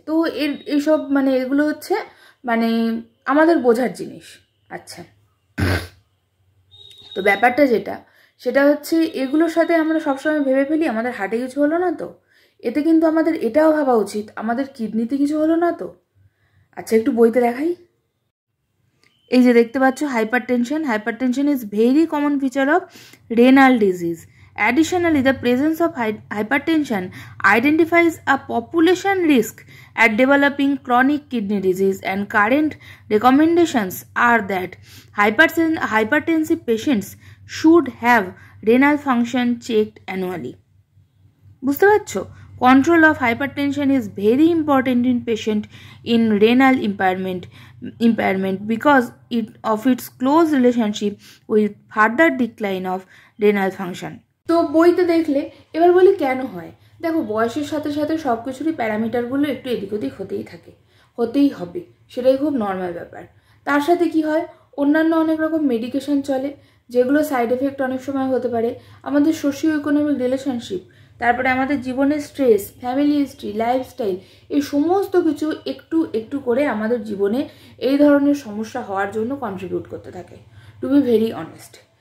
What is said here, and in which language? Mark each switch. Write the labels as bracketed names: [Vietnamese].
[Bangla] তো এইসব মানে এগুলো হচ্ছে মানে আমাদের বোঝার জিনিস। আচ্ছা, তো ব্যাপারটা যেটা, সেটা হচ্ছে এগুলোর সাথে আমরা সবসময় ভেবে ফেলি আমাদের হার্টে কিছু হলো না তো, এতে কিন্তু আমাদের এটাও ভাবা উচিত আমাদের কিডনিতে কিছু হলো না তো। আচ্ছা, একটু বইতে দেখাই। এই যে দেখতে পাচ্ছ, [English] hypertension is very common feature of renal disease. Additionally, the presence of hypertension identifies a population risk at developing chronic kidney disease, and current recommendations are that hypertensive patients should have renal function checked annually. [Bangla] বুঝতে পারছো? [English] Control of hypertension is very important in patient in renal impairment because of its close relationship with further decline of renal function. [Bangla] তো বইতে দেখলে, এবার বলি কেন হয়। দেখো, বয়সের সাথে সাথে সব কিছুরই প্যারামিটারগুলো একটু এদিক ওদিক হতেই থাকে, হতেই হবে, সেটাই খুব নর্মাল ব্যাপার। তার সাথে কি হয়, অন্যান্য অনেক রকম মেডিকেশন চলে, যেগুলো সাইড এফেক্ট অনেক সময় হতে পারে। আমাদের সোশিও ইকোনমিক রিলেশনশিপ, তারপরে আমাদের জীবনের স্ট্রেস, ফ্যামিলি হিস্ট্রি, লাইফস্টাইল, এই সমস্ত কিছু একটু একটু করে আমাদের জীবনে এই ধরনের সমস্যা হওয়ার জন্য কন্ট্রিবিউট করতে থাকে, [English] To be very honest.